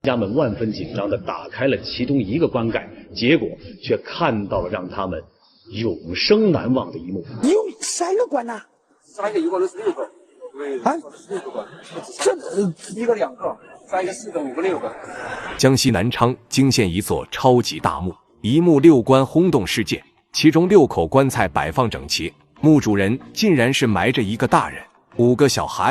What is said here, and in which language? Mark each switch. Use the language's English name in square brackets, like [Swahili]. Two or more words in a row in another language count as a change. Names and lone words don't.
[Chinese] 家們萬分緊張地打開了其中一個棺蓋，結果卻看到了讓他們永生難忘的一幕。有3个棺呐，3个一共是6个。啊，6个棺，这1个2个，3个4个5个6个。江西南昌惊现一座超级大墓，一墓6棺轰动世界，其中6口棺材摆放整齊，墓主人竟然是埋着一個大人、5個小孩。